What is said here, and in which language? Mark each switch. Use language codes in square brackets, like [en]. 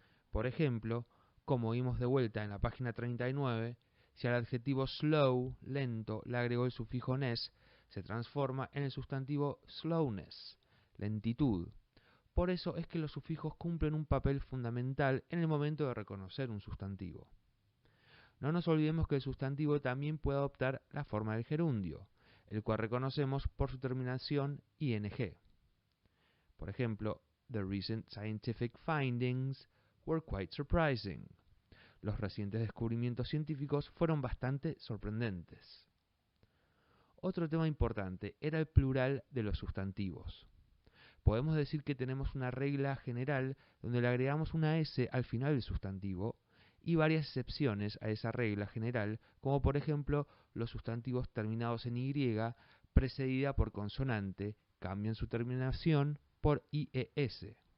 [es] Por ejemplo, como vimos de vuelta en la página 39, si al adjetivo slow, lento, le agregó el sufijo ness, se transforma en el sustantivo slowness, lentitud. Por eso es que los sufijos cumplen un papel fundamental en el momento de reconocer un sustantivo. No nos olvidemos que el sustantivo también puede adoptar la forma del gerundio, el cual reconocemos por su terminación ing. [en] Por ejemplo, the recent scientific findings were quite surprising. [es] Los recientes descubrimientos científicos fueron bastante sorprendentes. Otro tema importante era el plural de los sustantivos. Podemos decir que tenemos una regla general donde le agregamos una S al final del sustantivo y varias excepciones a esa regla general, como por ejemplo los sustantivos terminados en Y precedida por consonante cambian su terminación por IES.